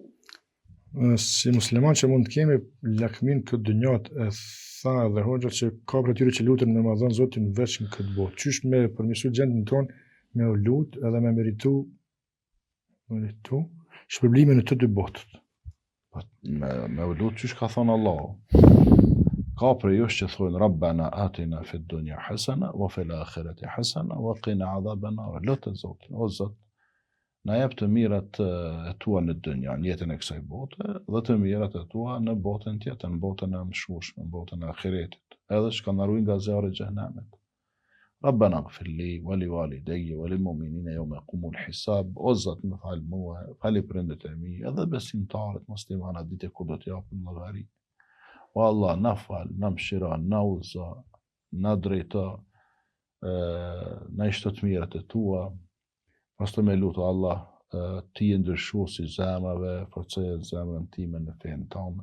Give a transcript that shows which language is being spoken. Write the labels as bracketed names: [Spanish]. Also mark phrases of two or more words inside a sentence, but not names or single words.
[Albanian] Si musliman që mund të kemi lakmin këtë dynjat, e tha edhe hoxha që ka për atyre që lutën me madhën Zotin veç në këtë botë. Qysh me përmirësu gjendën tonë me u lut edhe me meritu shpërblimin në të dy botët. Me u lut qysh ka thonë Allahu. Ka për jush që thonë [Arabic] ربنا آتنا في الدنيا حسنة وفي الآخرة حسنة وقنا عذاب النار. [Albanian] Lutë Zotin, o Zot, na jep të mirat e tua në dynja, në jetën e kësaj bote, dhe të mirat e tua në botën tjetër, në botën e mëshueshme, në botën e ahiretit, edhe që na ruaj nga zjarri i xhenemit. [Arabic] ربنا اغفر لي ولوالدي وللمؤمنين يوم يقوم الحساب. [Albanian] O Zot, më fal mua, fali prindërit e mi, edhe besimtarët muslimanë ditë kur do të japin llogari. O Allah, na fal, na mëshira, na udhëzo, na drejto, na i shto të mirat e tua. Pas të me lutë Allah, ti e ndryshuesi zemrave, forcoje zemrën time në fenë tonë.